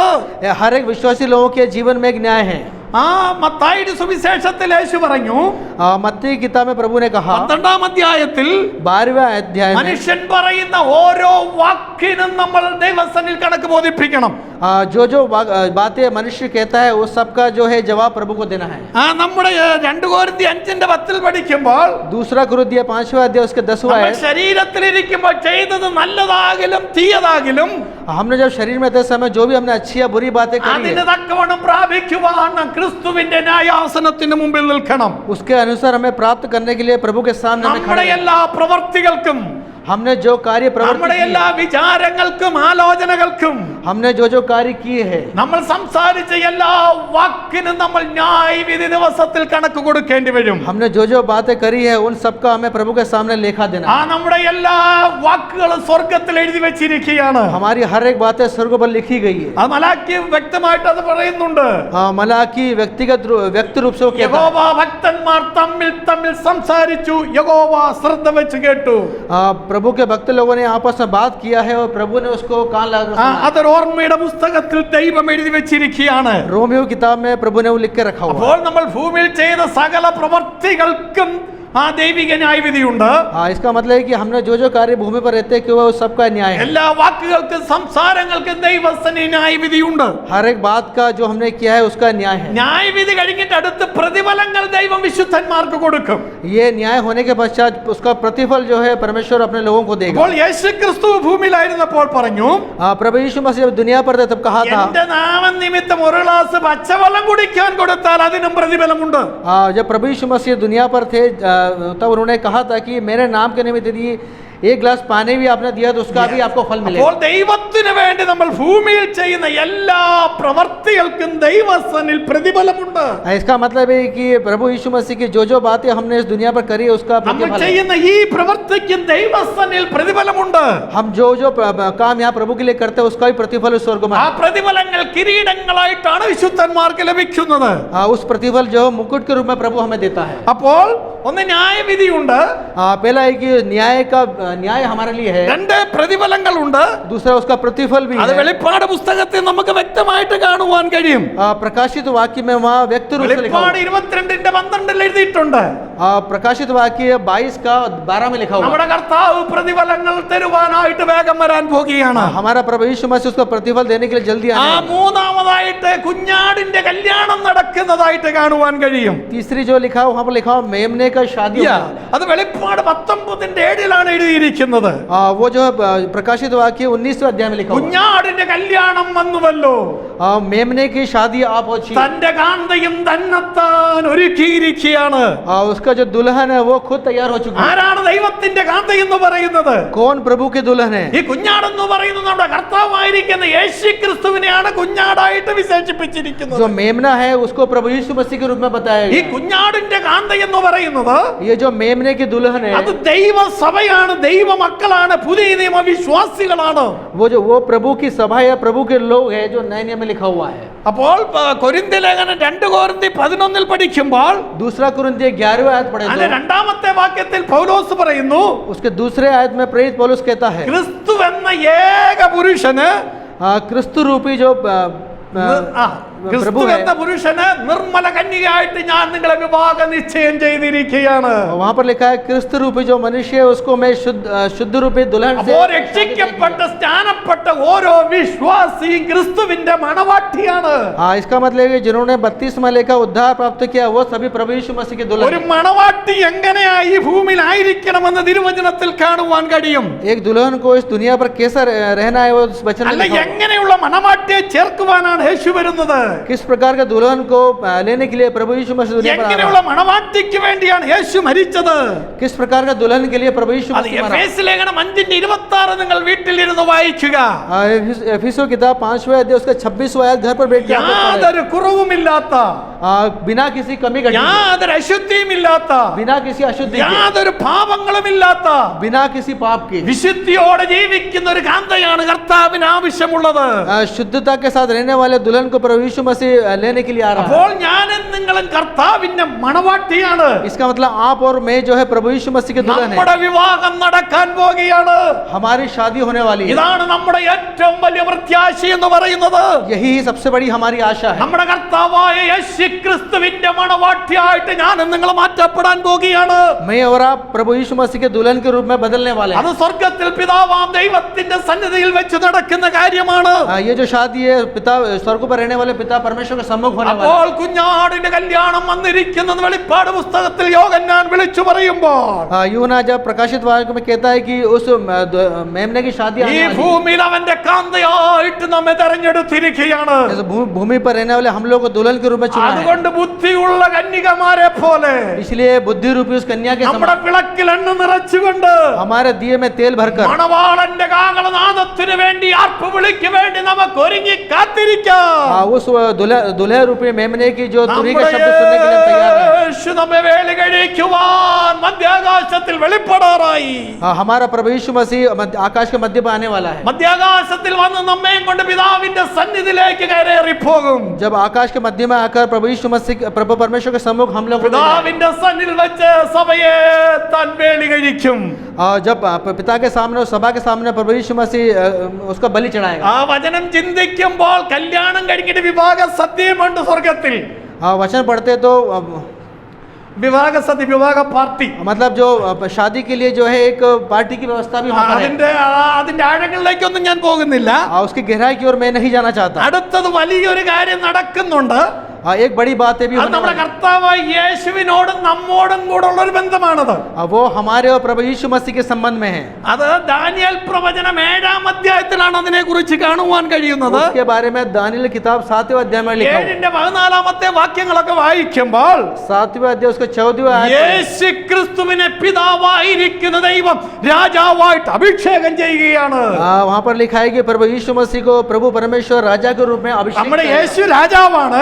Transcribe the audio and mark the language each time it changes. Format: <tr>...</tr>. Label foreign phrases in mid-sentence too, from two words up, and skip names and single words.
<hi>हर एक विश्वासी लोगों के जीवन में एक न्याय है.</hi> <ml>ആ മത്തായിയുടെ സുവിശേഷത്തിൽ യേശു പറഞ്ഞു,</ml> <hi>मत्ती की किताब में प्रभु ने कहा</hi> <ml>12-ാം അധ്യായത്തിൽ</ml> <hi>12वें अध्याय में</hi> <ml>മനുഷ്യൻ പറയുന്ന ഓരോ വാക്കിനും നമ്മൾ ദൈവസന്നിധിയിൽ കണക്ക് ബോധിപ്പിക്കണം.</ml> <hi>जो जो बातें मनुष्य कहता है वो सबका जो है जवाब प्रभु को देना है.</hi> <ml>നമ്മുടെ 2 കൊരിന്ത്യർ 5:10 പഠിക്കുമ്പോൾ</ml> <hi>दूसरा कुरिन्थियों 5वां अध्याय उसके 10वां</hi> <ml>നമ്മൾ</ml> <hi>है.</hi> <ml>ശരീരത്തിലിരിക്കുമ്പോൾ ചെയ്തത് നല്ലതാകിലും തീയതാകിലും</ml> <hi>हमने जब शरीर में थे समय जो भी हमने अच्छी या बुरी बातें करी</hi> <ml>അതിന്</ml> <hi>है,</hi> <ml>തക്കവണ്ണം പ്രാപിക്കുവാൻ ക്രിസ്തുവിന്റെ ന്യായാസനത്തിന് മുമ്പിൽ നിൽക്കണം.</ml> <hi>उसके अनुसार हमें प्राप्त करने के लिए प्रभु के सामने हमें खड़े</hi> <ml>നമ്മുടെ</ml> <hi>रहना है.</hi> <ml>എല്ലാ പ്രവർത്തികൾക്കും</ml> <hi>हमने जो कार्य प्रवृत्ति</hi> <ml>നമ്മുടെ</ml> <hi>की</hi> <ml>എല്ലാ</ml> <hi>है,</hi> <ml>വിചാരങ്ങൾക്കും ആലോചനകൾക്കും</ml> <hi>हमने जो जो कार्य किए हैं,</hi> <ml>നമ്മൾ സംസാരിച്ച എല്ലാ വാക്കിനും നമ്മൾ ന്യായവിധി ദിവസത്തിൽ കണക്ക് കൊടുക്കേണ്ടി വരും.</ml> <hi>हमने जो जो बातें करी है उन सबका हमें प्रभु के सामने लेखा देना</hi> <ml>ആ</ml> <hi>है.</hi> <ml>നമ്മുടെ എല്ലാ വാക്കുകളും സ്വർഗത്തിൽ എഴുതി വെച്ചിരിക്കുകയാണ്.</ml> <hi>हमारी हर एक बातें स्वर्ग पर लिखी गई है.</hi> <ml>ആ മലാക്കി വ്യക്തമായിട്ട് അത് പറയുന്നുണ്ട്.</ml> <hi>मलाकी व्यक्ति रूप से वो कहता</hi> <ml>യഹോവ ഭക്തന്മാർ തമ്മിൽ തമ്മിൽ സംസാരിച്ചു, യഹോവ ശ്രദ്ധ വെച്ച് കേട്ടു.</ml> <hi>है. प्रभु के भक्त लोगों ने आपस में बात किया है और प्रभु ने उसको कान लगा सुना है.</hi> <ml>അതൊരു ഓർമ്മയുടെ പുസ്തകത്തിൽ ദൈവം എഴുതി വെച്ചിരിക്കുകയാണ്.</ml> <hi>रोमियो किताब में प्रभु ने वो लिख के रखा हुआ है.</hi> <ml>അപ്പോൾ നമ്മൾ ഭൂമിയിൽ ചെയ്ത സകല പ്രവർത്തികൾക്കും ആ ദൈവിക ന്യായവിധിയുണ്ട്.</ml> <hi>इसका मतलब है कि हमने जो जो कार्य भूमि पर रहते हैं कि वो सबका न्याय है.</hi> <ml>എല്ലാ വാക്കുകൾക്കും സംസാരങ്ങൾക്കും ദൈവസന്നിധിയിൽ ന്യായവിധിയുണ്ട്.</ml> <hi>हर एक बात का जो हमने किया है उसका न्याय है.</hi> <ml>ന്യായവിധി കഴിഞ്ഞിട്ട് അടുത്ത പ്രതിഫലങ്ങൾ ദൈവം വിശുദ്ധന്മാർക്ക് കൊടുക്കും.</ml> <hi>ये न्याय होने के पश्चात उसका प्रतिफल जो है परमेश्वर अपने लोगों को देगा.</hi> <ml>അപ്പോൾ യേശുക്രിസ്തു ഭൂമിയിലായിരുന്നപ്പോൾ പറഞ്ഞു,</ml> <hi>प्रभु यीशु मसीह जब दुनिया पर थे तब कहा था,</hi> <ml>എന്റെ നാമനിമിത്തം ഒരു ഗ്ലാസ് പച്ചവെള്ളം കുടിക്കാൻ കൊടുത്താൽ അതിനും പ്രതിഫലമുണ്ട്.</ml> <hi>जब प्रभु यीशु मसीह दुनिया पर थे तब उन्होंने कहा था कि मेरे नाम के निमित्त यदि एक ഗ്ലാസ് पानी भी आपने दिया तो उसका भी आपको फल मिलेगा.</hi> <ml>അപ്പോൾ ദൈവത്തിന് വേണ്ടി നമ്മൾ ഭൂമിയിൽ ചെയ്യുന്ന എല്ലാ പ്രവർത്തികൾക്കും ദൈവസന്നിധിയിൽ പ്രതിഫലമുണ്ട്.</ml> <hi>इसका मतलब है कि प्रभु यीशु मसीह की जो जो बातें हमने इस दुनिया पर करी है उसका</hi> <ml>നമ്മൾ</ml> <hi>प्रतिफल है.</hi> <ml>ചെയ്യുന്ന ഈ പ്രവർത്തിക്കും ദൈവസന്നിധിയിൽ പ്രതിഫലമുണ്ട്.</ml> <hi>हम जो जो काम यहाँ प्रभु के लिए करते हैं उसका भी प्रतिफल उस स्वर्ग में</hi> <ml>ആ</ml> <hi>है.</hi> <ml>പ്രതിഫലങ്ങൾ കിരീടങ്ങളായിട്ടാണ് വിശുദ്ധന്മാർക്ക് ലഭിക്കുന്നത്.</ml> <hi>उस प्रतिफल जो मुकुट के रूप में प्रभु हमें देता है.</hi> <ml>അപ്പോൾ ഒന്ന് ന്യായവിധിയുണ്ട്,</ml> <hi>पहला है कि न्याय हमारे लिए है.</hi> <ml>രണ്ട് പ്രതിഫലങ്ങളുണ്ട്.</ml> <hi>दूसरा उसका प्रतिफल भी</hi> <ml>അത്</ml> <hi>है.</hi> <ml>വെളിപ്പാട് പുസ്തകത്തിൽ നമുക്ക് വ്യക്തമായിട്ട് കാണുവാൻ കഴിയും.</ml> <hi>प्रकाशित वाक्य में वहाँ व्यक्ति रूप से लिखा हुआ</hi> <ml>വെളിപ്പാട് 22:12 എഴുതിയിട്ടുണ്ട്.</ml> <hi>है. प्रकाशित वाक्य 22 का 12 में लिखा हुआ</hi> <ml>നമ്മുടെ കർത്താവ് പ്രതിഫലങ്ങൾ തരുവാനായിട്ട് വേഗം വരാൻ പോകുകയാണ്.</ml> <hi>है. हमारा प्रभु यीशु मसीह उसका प्रतिफल देने के लिए जल्दी</hi> <ml>ആ</ml> <hi>आने वाला है.</hi> <ml>മൂന്നാമതായിട്ട് കുഞ്ഞാടിന്റെ കല്യാണം നടക്കുന്നതായിട്ട് കാണുവാൻ കഴിയും.</ml> <hi>तीसरी जो लिखा है वहाँ पर लिखा हुआ मेमने का शादी होगा.</hi> <ml>അത് വെളിപ്പാട് 19:7 എഴുതിയിരിക്കുന്നത്.</ml> <hi>वो जो प्रकाशित वाक्य 19वें अध्याय में लिखा हुआ है.</hi> <ml>കുഞ്ഞാടിന്റെ കല്യാണം വന്നുവല്ലോ.</ml> <hi>मेमने की शादी आप होची</hi> <ml>തന്റെ കാന്തയും തന്നെത്താൻ ഒരുക്കിയിരിക്കുകയാണ്.</ml> <hi>उसका जो दुल्हन है वो खुद तैयार हो चुका है.</hi> <ml>ആരാണ് ദൈവത്തിന്റെ കാന്ത എന്ന് പറയുന്നത്?</ml> <hi>कौन प्रभु के दुल्हन है?</hi> <ml>ഈ കുഞ്ഞാടെന്ന് പറയുന്നത് നമ്മുടെ കർത്താവായിരിക്കുന്ന യേശുക്രിസ്തുവിനെയാണ് കുഞ്ഞാടായിട്ട് വിശേഷിപ്പിച്ചിരിക്കുന്നത്.</ml> <hi>जो मेमना है उसको प्रभु यीशु मसीह के रूप में बताया</hi> <ml>ഈ</ml> <hi>गया.</hi> <ml>കുഞ്ഞാടിന്റെ കാന്ത എന്ന് പറയുന്നത്</ml> <hi>ये जो मेमने की दुल्हन है</hi> <ml>അത് ദൈവസഭയാണ്, ദൈവ മക്കളാണ്, പുതിയ നിയമ വിശ്വാസികളാണ്.</ml> <hi>वो प्रभु की सभा या प्रभु के लोग है जो नए नियम में लिखा हुआ है.</hi> <ml>അപ്പോൾ കൊരിന്ത്യ ലേഖനം 2 കൊരിന്ത്യർ 11 പഠിക്കുമ്പോൾ</ml> <hi>दूसरा कुरिन्थियों 11वें आयत पढ़े</hi> <ml>അതിന്റെ</ml> <hi>तो</hi> <ml>രണ്ടാമത്തെ വാക്യത്തിൽ പൗലോസ് പറയുന്നു,</ml> <hi>उसके दूसरे आयत में प्रेरित पौलुस कहता है</hi> <ml>ക്രിസ്തു എന്ന ഏക പുരുഷന്</ml> <hi>क्रिस्तु रूपी जो</hi> <ml>ക്രിസ്തു</ml> <hi>प्रभु है</hi> <ml>എന്ന പുരുഷന് നിർമ്മല കന്യകയായിട്ട് ഞാൻ നിങ്ങളെ വിവാഹ നിശ്ചയം ചെയ്തിരിക്കുകയാണ്.</ml> <hi>वहाँ पर लिखा है क्रिस्त रूपी जो मनुष्य है उसको मैं शुद्ध रूपी दुल्हन से</hi> <ml>അപ്പോൾ രക്ഷിക്കപ്പെട്ട സ്നാനപ്പെട്ട ഓരോ വിശ്വാസിയും ക്രിസ്തുവിന്റെ മണവാട്ടിയാണ്.</ml> <hi>इसका मतलब है कि जिन्होंने बपतिस्मा लेकर उद्धार प्राप्त किया वो सभी प्रभु यीशु मसीह के दुल्हन</hi> <ml>ഒരു</ml> <hi>हैं.</hi> <ml>മണവാട്ടി എങ്ങനെയായി ഈ ഭൂമിയിൽ ആയിരിക്കണമെന്ന് തിരുവചനത്തിൽ കാണുവാൻ കഴിയും.</ml> <hi>एक दुल्हन को इस दुनिया पर कैसा रहना है वो उस वचन में</hi> <ml>അല്ല,</ml> <hi>लिखा हुआ है.</hi> <ml>എങ്ങനെയുള്ള മണവാട്ടിയെ ചേർക്കുവാനാണ് യേശു വരുന്നത്?</ml> <hi>किस प्रकार का दुल्हन को लेने के लिए प्रभु यीशु मसीह दुनिया पर आ रहा</hi> <ml>എങ്ങനെയുള്ള മണവാട്ടിക്ക് വേണ്ടിയാണ് യേശു മരിച്ചത്?</ml> <hi>है. किस प्रकार का दुल्हन के लिए प्रभु यीशु</hi> <ml>അത്</ml> <hi>मसीह मरा.</hi> <ml>എഫേസ്യ ലേഖനം 5:26 നിങ്ങൾ വീട്ടിലിരുന്ന് വായിക്കുക.</ml> <hi>एफिसो किताब 5वें अध्याय उसका 26वां आयत घर पर बैठ के आप लोग पढ़ें.</hi> <ml>യാതൊരു കുറവുമില്ലാത്ത,</ml> <hi>बिना किसी कमी घटी,</hi> <ml>യാതൊരു അശുദ്ധിയുമില്ലാത്ത,</ml> <hi>बिना किसी अशुद्धि के,</hi> <ml>യാതൊരു പാപങ്ങളുമില്ലാത്ത</ml> <hi>बिना किसी पाप के</hi> <ml>വിശുദ്ധിയോടെ ജീവിക്കുന്ന ഒരു കാന്തയാണ് കർത്താവിന് ആവശ്യമുള്ളത്.</ml> <hi>शुद्धता के साथ रहने वाले दुल्हन को प्रभु यीशु मसीह लेने के लिए आ रहा है.</hi> <ml>അപ്പോൾ ഞാനും നിങ്ങളും കർത്താവിന്റെ മണവാട്ടിയാണ്.</ml> <hi>इसका मतलब आप और मैं जो है प्रभु यीशु मसीह के दुल्हन है.</hi> <ml>നമ്മുടെ വിവാഹം നടക്കാൻ പോകുകയാണ്.</ml> <hi>हमारी शादी होने वाली है.</hi> <ml>ഇതാണ് നമ്മുടെ ഏറ്റവും വലിയ പ്രത്യാശ എന്ന് പറയുന്നത്.</ml> <hi>यही सबसे बड़ी हमारी आशा है.</hi> <ml>നമ്മുടെ കർത്താവായ യേശുക്രിസ്തുവിന്റെ മണവാട്ടിയായിട്ട് ഞാനും നിങ്ങൾ മാറ്റപ്പെടാൻ പോകുകയാണ്.</ml> <hi>मैं और आप प्रभु यीशु मसीह के दुल्हन के रूप में बदलने वाले</hi> <ml>അത്</ml> <hi>हैं.</hi> <ml>സ്വർഗ്ഗത്തിൽ പിതാവാം ദൈവത്തിന്റെ സന്നിധിയിൽ വെച്ച് നടക്കുന്ന കാര്യമാണ്.</ml> <hi>ये जो शादी है पिता स्वर्ग पर रहने वाले पिता परमेश्वर के सम्मुख होने वाला</hi> <ml>അപ്പോൾ കുഞ്ഞാടിന്റെ കല്യാണം വന്നിരിക്കുന്നത് വെളിപ്പാട് പുസ്തകത്തിൽ യോഹന്നാൻ വിളിച്ചു പറയുമ്പോൾ</ml> <hi>है. यूहन्ना जब प्रकाशित वाक्य में कहता है कि उस मेमने की शादी</hi> <ml>ഈ</ml> <hi>आने वाली है.</hi> <ml>ഭൂമിയിൽ അവന്റെ കാന്തയായിട്ട് നമ്മെ തെരഞ്ഞെടുത്തിരിക്കുകയാണ്.</ml> <hi>जैसे भूमि पर रहने वाले हम लोग को दुल्हन के रूप में चुना है.</hi> <ml>അതുകൊണ്ട് ബുദ്ധിയുള്ള കന്യകമാരെ പോലെ</ml> <hi>इसलिए बुद्धि रूपी उस कन्या के</hi> <ml>നമ്മുടെ</ml> <hi>समान</hi> <ml>വിളക്കിൽ എണ്ണ നിറച്ചുകൊണ്ട്</ml> <hi>हमारे दिए में तेल भरकर</hi> <ml>മണവാളന്റെ കാഹളനാദത്തിന് വേണ്ടി ആർപ്പ് വിളിക്ക് വേണ്ടി നമുക്ക് ഒരുങ്ങി കാത്തിരിക്കാം.</ml> <hi>उस दुल्हे रूपी मेमने की जो तुरी का शब्द सुनने के लिए तैयार है.</hi> <ml>യേശു നമ്മെ വേലി കഴിക്കുവാൻ മധ്യാകാശത്തിൽ വെളിപ്പെടാറായി.</ml> <hi>हमारा प्रभु यीशु मसीह आकाश के मध्य पर आने वाला है.</hi> <ml>മധ്യാകാശത്തിൽ വന്ന് നമ്മയും കൊണ്ട് പിതാവിന്റെ സന്നിധിയിലേക്ക് കയറി പോകും.</ml> <hi>जब आकाश के मध्य में आकर प्रभु यीशु मसीह प्रभु परमेश्वर के सम्मुख हम लोग</hi> <ml>പിതാവിന്റെ സന്നിധിയിൽ വെച്ച് സഭയെ താൻ വേലി കഴിക്കും.</ml> <hi>जब पिता के सामने और सभा के सामने प्रभु यीशु मसीह उसका बलि चढ़ाएगा.</hi> <ml>ആ വചനം ചിന്തിക്കുമ്പോൾ കല്യാണം കഴിഞ്ഞിട്ട് വിവാഹ സദ്യയുമുണ്ട് സ്വർഗത്തിൽ.</ml> <hi>वचन पढ़ते तो</hi> <ml>വിവാഹ സദ്യ, വിവാഹ പാർട്ടി.</ml> <hi>मतलब जो शादी के लिए जो है एक पार्टी की व्यवस्था भी वहाँ पर है.</hi> <ml>അതിന്റെ ആഴങ്ങളിലേക്കൊന്നും ഞാൻ പോകുന്നില്ല.</ml> <hi>उसकी गहराई की ओर मैं नहीं जाना चाहता.</hi> <ml>അടുത്തത് വലിയൊരു കാര്യം നടക്കുന്നുണ്ട്.</ml> <hi>एक बड़ी बात है भी</hi> <ml>അത്</ml> <hi>होने</hi> <ml>നമ്മുടെ</ml> <hi>वाली है.</hi> <ml>കർത്താവായ യേശുവിനോടും നമ്മോടും കൂടെ ഉള്ള ഒരു ബന്ധമാണത്.</ml> <hi>वो हमारे और प्रभु यीशु मसीह के संबंध में है.</hi> <ml>അത് ദാനിയേൽ പ്രവചനം 7-ാം അധ്യായത്തിലാണ് അതിനെ കുറിച്ച് കാണുവാൻ കഴിയുന്നത്.</ml> <hi>उसके बारे में दानियल किताब 7वें अध्याय में लिखा है.</hi> <ml>7-ന്റെ 14-ാമത്തെ വാക്യങ്ങളൊക്കെ വായിക്കുമ്പോൾ</ml> <hi>7वें अध्याय उसका 14वां आयत</hi> <ml>യേശു ക്രിസ്തുവിനെ പിതാവായിരിക്കുന്ന ദൈവം രാജാവായിട്ട് അഭിഷേകം ചെയ്യുകയാണ്.</ml> <hi>वहाँ पर लिखा है कि प्रभु यीशु मसीह को प्रभु परमेश्वर राजा के रूप में अभिषेक</hi> <ml>നമ്മുടെ</ml> <hi>करेगा.</hi> <ml>യേശു രാജാവാണ്.</ml>